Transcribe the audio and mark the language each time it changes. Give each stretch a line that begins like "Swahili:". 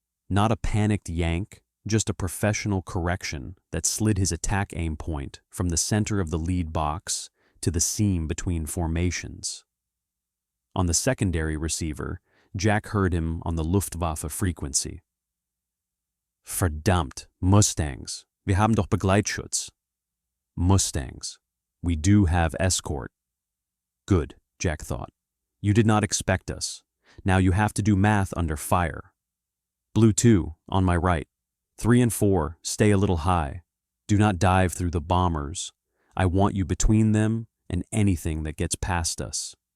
English: Not a panicked yank, just a professional correction that slid his attack aim point from the center of the lead box to the seam between formations. On the secondary receiver, Jack heard him on the Luftwaffe frequency.
German: Verdammt, Mustangs, wir haben doch Begleitschutz.
English: Mustangs, we do have escort. Good, Jack thought. You did not expect us. Now you have to do math under fire. Blue 2, on my right. 3 and 4, stay a little high. Do not dive through the bombers. I want you between them and anything that gets past us.